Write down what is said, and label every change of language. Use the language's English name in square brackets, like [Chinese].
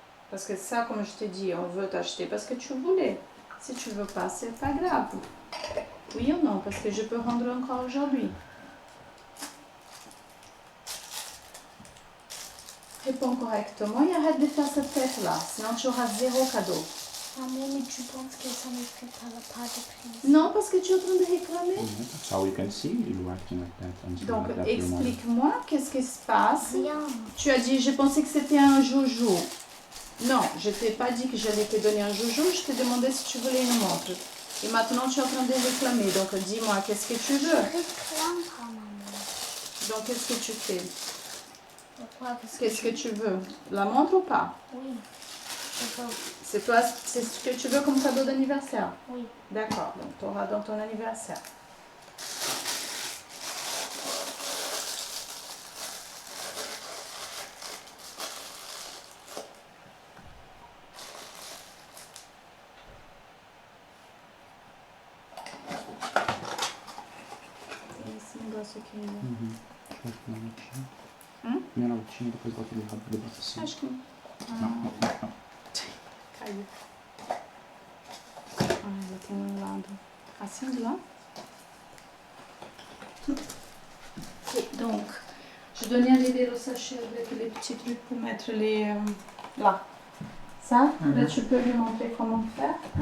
[French] Parce que ça, comme je t'ai dit, on veut t'acheter parce que tu voulais. Si tu veux pas, c'est pas grave. Oui ou non? Parce que je peux rendre encore aujourd'hui. Réponds correctement et arrête de faire cette tête-là. Sinon, tu auras 0 cadeau. Maman, mais tu penses que ça ne fait pas de prise? Non, parce que tu es en train de réclamer. [English] That's how you can see you acting like that. And [French] Donc, [English] like that to your mom. [French] explique-moi qu'est-ce qui se passe. Rien. Tu as dit, je pensais que c'était un joujou. Non, je t'ai pas dit que j'allais te donner un joujou, je t'ai demandé si tu voulais une montre. Et maintenant, tu es en train de réclamer. Donc, dis-moi, qu'est-ce que tu Je veux? réclame pas, maman. Donc, qu'est-ce que tu fais? Pourquoi? Qu'est-ce que tu veux? La montre ou pas? Oui. C'est toi, c'est ce que tu veux comme cadeau d'anniversaire? Oui. D'accord, donc tu auras dans ton anniversaire. [Portuguese] Esse negócio aqui ainda. Deixa eu ver minha notinha, depois bota ele rápido debaixo assim. Acho que não. Não. Caiu. Ah, já tem um lado assim de là. [French] Et donc, je donnais les vélos sachets avec les petits trucs pour mettre les là. Ça, là tu peux lui montrer comment faire.